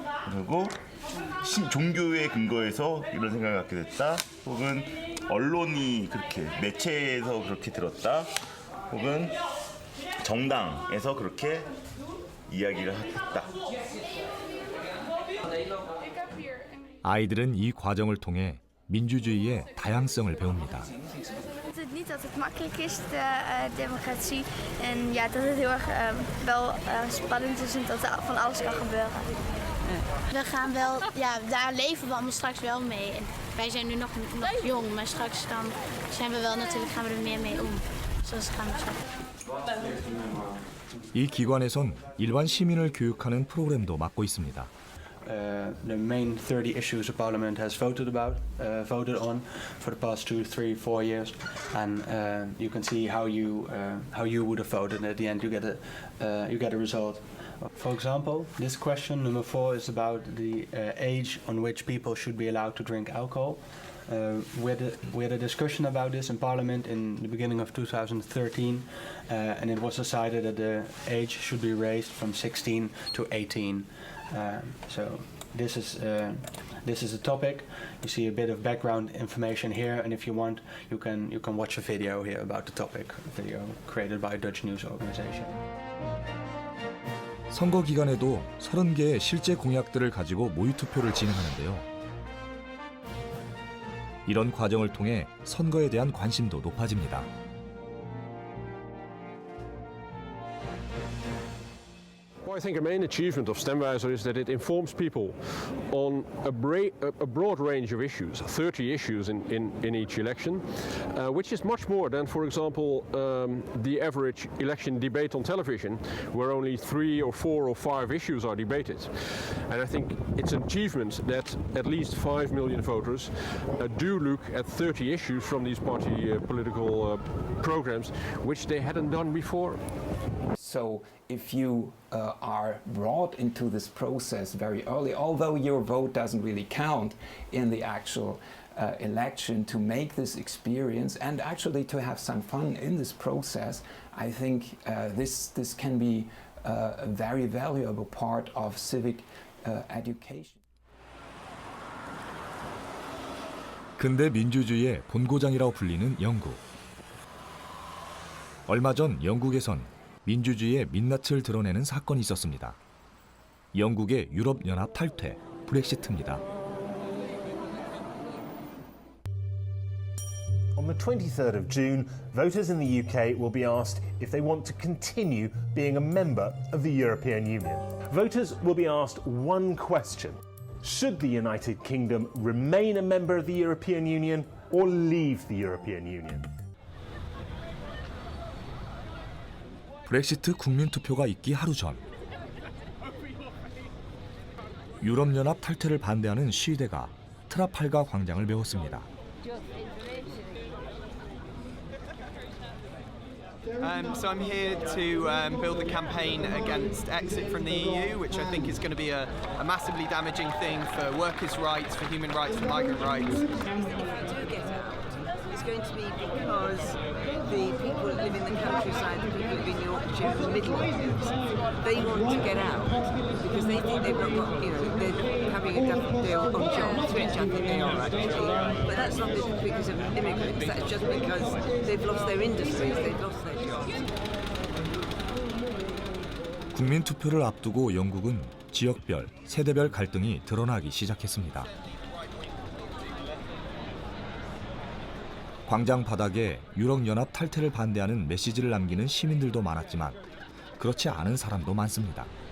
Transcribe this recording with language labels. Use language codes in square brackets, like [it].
[ko] 그리고 종교의 근거에서 이런 생각을 갖게 됐다, 혹은 언론이 그렇게, 매체에서 그렇게 들었다, 혹은 정당에서 그렇게 이야기를 했다. 아이들은 이 과정을 통해 민주주의의 다양성을 배웁니다. [nl] Het is niet dat het makkelijk is, de democratie. En ja, dat het heel erg wel spannend is en dat er van alles kan gebeuren. We gaan wel, ja, daar leven we allemaal straks wel mee. En wij zijn nu nog jong, maar straks dan zijn we wel natuurlijk, gaan we er meer mee om. Zoals gaan we zo. [ko] 이 기관에선 일반 시민을 교육하는 프로그램도 맡고 있습니다. [en] The main 30 issues the Parliament has voted on for the past 2, 3, 4 years, and you can see how you would have voted. And at the end, you get a result. For example, this question number 4 is about the age on which people should be allowed to drink alcohol. We had a discussion about this in Parliament in the beginning of 2013, and it was decided that the age should be raised from 16 to 18. So this is a topic. You see a bit of background information here, and if you want, you can watch a video here about the topic. A video created by a Dutch news organization. [ko] 선거 기간에도 30개의 실제 공약들을 가지고 모의 투표를 진행하는데요. 이런 과정을 통해 선거에 대한 관심도 높아집니다. [en] I think a main achievement of Stemwijzer is that it informs people on a broad range of issues, 30 issues in each election, which is much more than, for example, the average election debate on television, where only 3 or 4 or 5 issues are debated. And I think it's an achievement that at least 5 million voters do look at 30 issues from these party political programs, which they hadn't done before. So if you are brought into this process very early, although your vote doesn't really count in the actual election, to make this experience and actually to have some fun in this process, I think this can be a very valuable part of civic education. [ko] 근대 민주주의의 본고장이라고 불리는 영국. 얼마 전 영국에선 민주주의의 민낯을 드러내는 사건이 있었습니다. 영국의 유럽연합 탈퇴, 브렉시트입니다. [en] On the 23rd of June, voters in the UK will be asked if they want to continue being a member of the European Union. Voters will be asked one question: should the United Kingdom remain a member of the European Union or leave the European Union? [ko] 브렉시트 국민투표가 있기 하루 전 유럽연합 탈퇴를 반대하는 시위대가 트라팔가 광장을 메웠습니다. [en] So I'm here to build the campaign against exit from the EU, which I think is going to be a massively damaging thing for workers' rights, for human rights, for migrant rights. If we do get out, it's going to be because the people that live in the countryside, the people who live in Yorkshire and the Midlands, they want to get out because they think they've not got, they're having a deal on jobs, which I think they are actually. But that's not because of immigrants, that's just because they've lost their industries, they've lost their jobs. [ko] 국민 투표를 앞두고 영국은 지역별, 세대별 갈등이 드러나기 시작했습니다. 광장 바닥에 유럽연합 탈퇴를 반대하는 메시지를 남기는 시민들도 많았지만 그렇지 않은 사람도 많습니다.